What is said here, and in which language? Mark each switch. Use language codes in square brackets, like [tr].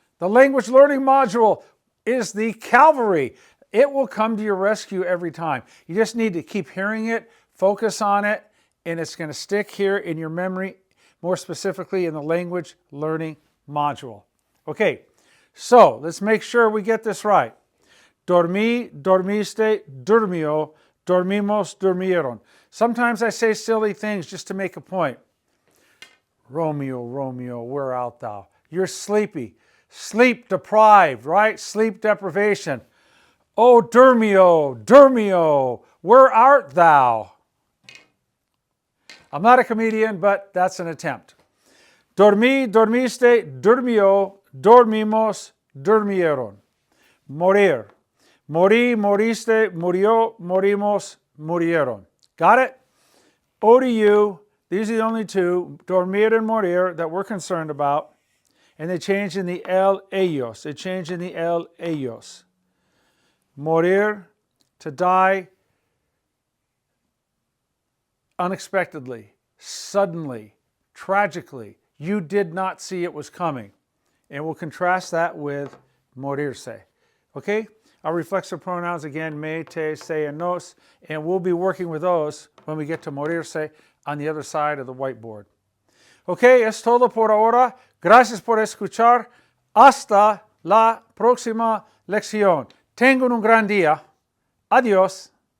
[en] The language learning module is the cavalry. It will come to your rescue every time. You just need to keep hearing it, focus on it, and it's going to stick here in your memory, more specifically in the language learning module. Okay, so let's make sure we get this right. [es] Dormí, dormiste, durmió, dormimos, durmieron. [en] Sometimes I say silly things just to make a point. Romeo, Romeo, where art thou? You're sleepy. Sleep deprived, right? Sleep deprivation. Oh, Dormio, Dormio, where art thou? I'm not a comedian, but that's an attempt. [es] Dormí, dormiste, durmió, dormimos, durmieron. Morir. Morí, moriste, murió, morimos, murieron. [en] Got it? O to U. These are the only two, dormir and morir, that we're concerned about. And they change in the ellos. They change in the ellos. Morir, to die unexpectedly, suddenly, tragically. You did not see it was coming. And we'll contrast that with morirse. Okay? Our reflexive pronouns again, me, te, se, and nos. And we'll be working with those when we get to morirse on the other side of the whiteboard. [es] Ok, es todo por ahora. Gracias por escuchar. Hasta la próxima lección. Tengan un gran día. Adiós.